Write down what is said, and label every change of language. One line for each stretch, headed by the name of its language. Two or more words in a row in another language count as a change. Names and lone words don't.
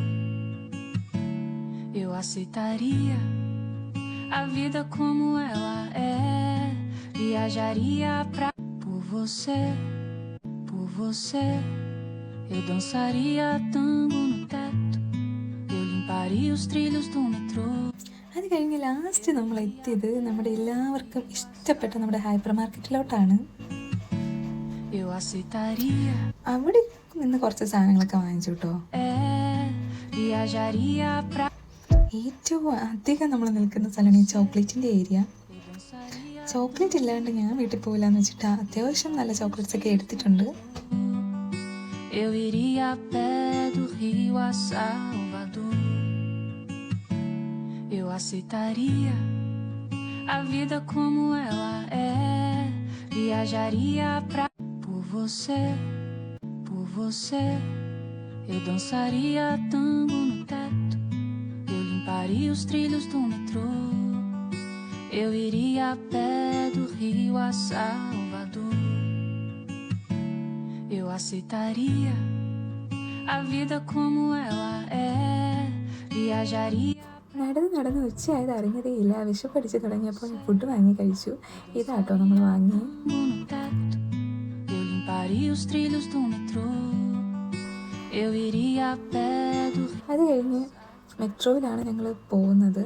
Portuguese: eu aceitaria a vida como ela é, viajaria pra por você, eu dançaria tango no teto, eu limparia os trilhos do metrô.
Malayalam: അത് കഴിഞ്ഞ് ലാസ്റ്റ് നമ്മൾ എത്തിയത് നമ്മുടെ എല്ലാവർക്കും ഇഷ്ടപ്പെട്ട നമ്മുടെ
English: hyper marketിലോട്ടാണ്.
Malayalam: അവിടെ നിന്ന് കുറച്ച് സാധനങ്ങളൊക്കെ വാങ്ങിച്ചു കേട്ടോ. ഏറ്റവും അധികം നമ്മൾ നിൽക്കുന്ന സ്ഥലമാണ് ഈ ചോക്ലേറ്റിൻ്റെ ഏരിയ. ചോക്ലേറ്റ് ഇല്ലാണ്ട് ഞാൻ വീട്ടിൽ പോകില്ല എന്ന് വെച്ചിട്ട് അത്യാവശ്യം നല്ല ചോക്ലേറ്റ്സ് ഒക്കെ എടുത്തിട്ടുണ്ട്.
Portuguese: Eu aceitaria a vida como ela é, viajaria pra por você, eu dançaria tango no teto, eu limparia os trilhos do metrô, eu iria a pé do Rio a Salvador, eu aceitaria a vida como ela é, viajaria.
Malayalam: നടന്ന് ഉച്ചയായത് അറിഞ്ഞതേ ഇല്ല. വിശപ്പടിച്ച് തുടങ്ങിയപ്പോൾ ഫുഡ് വാങ്ങി കഴിച്ചു. ഇതാട്ടോ നമ്മൾ വാങ്ങി. അത് കഴിഞ്ഞ് മെട്രോയിലാണ് ഞങ്ങൾ പോകുന്നത്.